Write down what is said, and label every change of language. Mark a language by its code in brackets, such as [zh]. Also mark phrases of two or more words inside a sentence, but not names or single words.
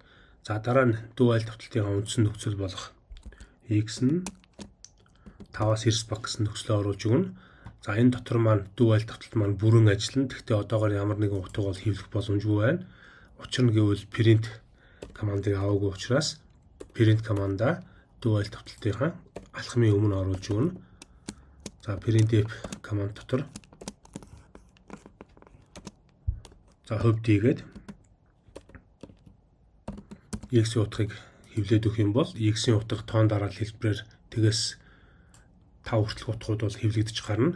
[mn] За дараа нь [en] do while [mn] давталтын үндсэн нөхцөл болох x нь 5-аас 9 баг гэсэн нөхцөлөөр оруулж өгнө. За энэ дотор маань [en] do while [mn] давталт маань бүрэн ажиллана. Гэхдээ одоогоор ямар нэгэн утга бол хэвлэх боломжгүй байна. Учир нь гэвэл print командыг аваагүй учраас print команда [en] do while [mn] давталтын алхмын өмнө оруулж өгнө. За printf команд дотор за хувьд ийгээд x-ийн утгыг хэвлээд өгөх юм бол x-ийн утга тоон дараалал хэлбэрээр тэгээс 5 хүртэлх утгууд бол хэвлэгдэж гарна.